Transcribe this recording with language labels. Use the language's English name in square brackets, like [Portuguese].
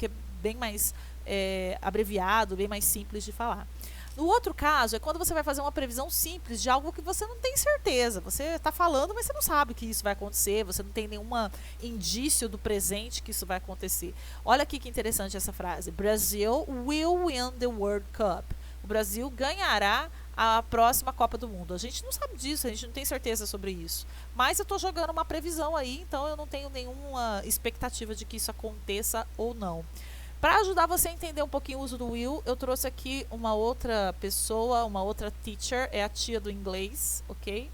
[Portuguese] Porque é bem mais abreviado, bem mais simples de falar. No outro caso, é quando você vai fazer uma previsão simples de algo que você não tem certeza. Você está falando, mas você não sabe que isso vai acontecer, você não tem nenhum indício do presente que isso vai acontecer. Olha aqui que interessante essa frase. [English] Brazil will win the World Cup. [Portuguese] O Brasil ganhará a próxima Copa do Mundo. A gente não sabe disso, a gente não tem certeza sobre isso. Mas eu estou jogando uma previsão aí, então eu não tenho nenhuma expectativa de que isso aconteça ou não. Para ajudar você a entender um pouquinho o uso do will, eu trouxe aqui uma outra pessoa, uma outra teacher, é a tia do inglês, ok?